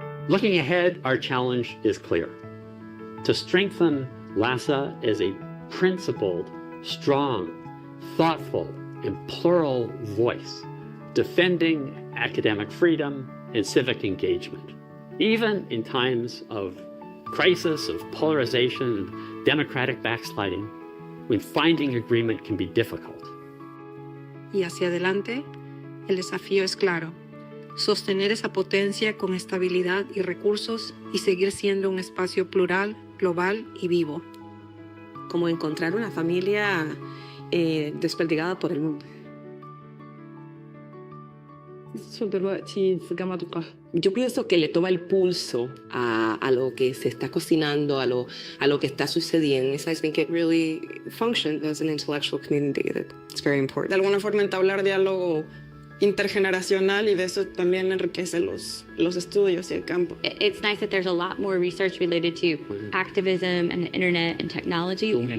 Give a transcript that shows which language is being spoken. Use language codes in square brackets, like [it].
[en] Looking ahead, our challenge is clear: to strengthen LASA as a principled, strong, thoughtful, and plural voice, defending academic freedom and civic engagement, even in times of crisis, of polarization, and democratic backsliding, when finding agreement can be difficult. [es] Y hacia adelante, el desafío es claro: sostener esa potencia con estabilidad y recursos y seguir siendo un espacio plural, global y vivo. Como encontrar una familia desperdigada por el mundo. Yo pienso que le toma el pulso a lo que se está cocinando, a lo que está sucediendo. [en] I think it really functions as an intellectual community. That's very important. [es] De alguna forma entablar diálogo intergeneracional, y de eso también enriquece los estudios y el campo. [en] It's nice that there's a lot more research related to activism and the internet and technology.